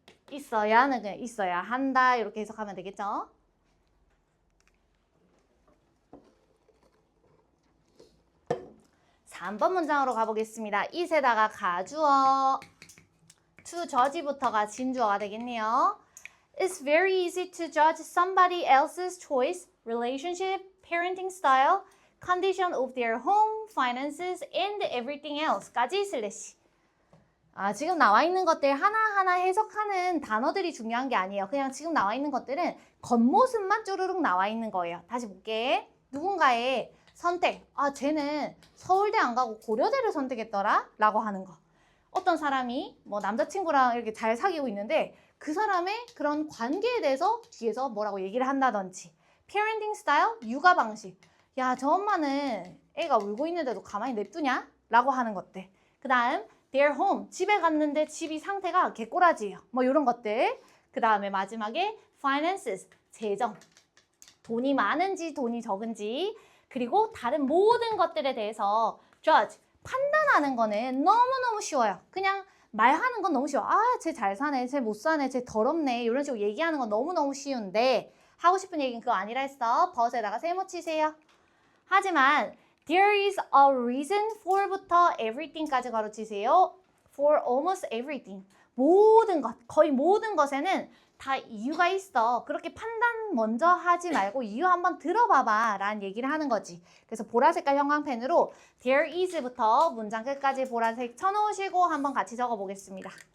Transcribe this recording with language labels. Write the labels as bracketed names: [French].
[Korean] 있어야는 그냥 있어야 한다 이렇게 해석하면 되겠죠? (3번) 문장으로 가보겠습니다. it에다가 가주어 [English] to judge [Korean] 부터가 진주어가 되겠네요. [English] It's very easy to judge somebody else's choice, relationship, parenting style, condition of their home, finances, and everything else까지 슬래시. [Korean] 지금 나와 있는 것들 하나하나 해석하는 단어들이 중요한 게 아니에요. 그냥 지금 나와 있는 것들은 겉모습만 쭈루룩 나와 있는 거예요. 다시 볼게. 누군가의 선택. 쟤는 서울대 안 가고 고려대를 선택했더라? 라고 하는 거. 어떤 사람이 뭐 남자친구랑 이렇게 잘 사귀고 있는데 그 사람의 그런 관계에 대해서 뒤에서 뭐라고 얘기를 한다든지 [English] parenting style, [Korean] 육아 방식. 야, 저 엄마는 애가 울고 있는데도 가만히 냅두냐? 라고 하는 것들. 그 다음 their home, 집에 갔는데 집이 상태가 개꼬라지예요. 뭐 이런 것들. 그 다음에 마지막에 finances, 재정. 돈이 많은지 돈이 적은지 그리고 다른 모든 것들에 대해서 judge, 판단하는 거는 너무너무 쉬워요. 그냥 말하는 건 너무 쉬워. 아, 쟤 잘 사네, 쟤 못 사네, 쟤 더럽네 이런 식으로 얘기하는 건 너무너무 쉬운데 하고 싶은 얘기는 그거 아니라 했어. 버스에다가 세모 치세요. 하지만 [English] there is a reason for [Korean] 부터 everything까지 가로치세요. [English] For almost everything. [Korean] 모든 것, 거의 모든 것에는 다 이유가 있어. 그렇게 판단 먼저 하지 말고 이유 한번 들어봐봐 라는 얘기를 하는 거지. 그래서 보라색깔 형광펜으로 there is부터 문장 끝까지 보라색 쳐놓으시고 한번 같이 적어보겠습니다.